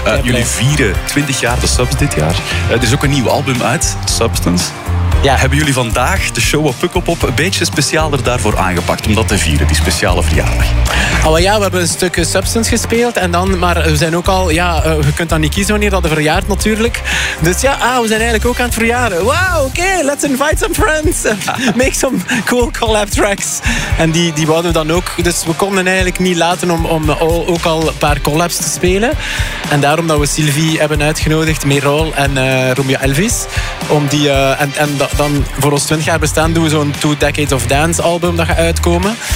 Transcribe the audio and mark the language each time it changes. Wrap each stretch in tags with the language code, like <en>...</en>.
<nl>Jullie vieren 20 jaar de Subs dit jaar. Er is ook een nieuw album uit, Substance. Ja. Hebben jullie vandaag de show op Pukkelpop een beetje specialer daarvoor aangepakt om dat te vieren, die speciale verjaardag? We hebben een stuk Substance gespeeld. Maar we zijn ook al... je kunt dan niet kiezen wanneer dat verjaart natuurlijk. Dus we zijn eigenlijk ook aan het verjaren.</nl> <en>Wow, oké, let's invite some friends. Make some cool collab tracks.</en> <nl>En die wouden we dan ook. Dus we konden eigenlijk niet laten om ook al een paar collabs te spelen. En daarom dat we Sylvie hebben uitgenodigd, Merol en Romeo Elvis. Om die... Dan voor ons 20 jaar bestaan doen we zo'n Two Decades of Dance album dat gaat uitkomen.</nl>